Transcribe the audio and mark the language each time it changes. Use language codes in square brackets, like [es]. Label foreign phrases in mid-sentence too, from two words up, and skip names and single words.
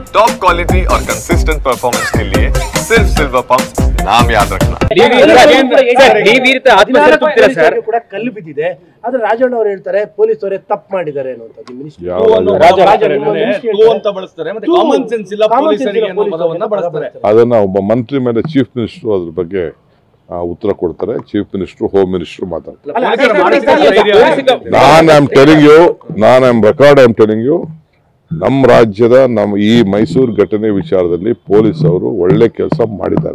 [en] top quality [hi] और [en] consistent performance [hi] के लिए सिर्फ सिल्वर पंप नाम याद रखना। [kn] कल्ಲು ಬಿದ್ದಿದೆ ಆದ್ರೆ ರಾಜಣ್ಣ ಅವರು ಹೇಳ್ತಾರೆ ಪೊಲೀಸ್ ಅವರೇ ತಪ್ಪು ಮಾಡಿದ್ದಾರೆ ಅನ್ನುವಂಥದ್ದು ಮಿನಿಸ್ಟರ್ ಅಂತ ಬಳಸ್ತಾರೆ ಮತ್ತೆ [en] common sense [kn] ಇಲ್ಲ ಪೊಲೀಸರಿಗೆ ಅನ್ನೋ ಪದವನ್ನ ಬಳಸ್ತಾರೆ ಅದನ್ನ ಒಬ್ಬ ಮಂತ್ರಿ ಮೇಲೆ [en] chief minister [kn] ಅದ್ರ ಬಗ್ಗೆ ಉತ್ತರ ಕೊಡ್ತಾರೆ [en] chief minister home minister [kn] ಮಾತಾಡ್ತಾರೆ [en] I am telling you [kn] ನಮ್ಮ ರಾಜ್ಯದ ನಮ್ಮ ಈ ಮೈಸೂರು ಘಟನೆ ವಿಚಾರದಲ್ಲಿ ಪೊಲೀಸ್ ಅವರು ಒಳ್ಳೆ ಕೆಲಸ ಮಾಡಿದ್ದಾರೆ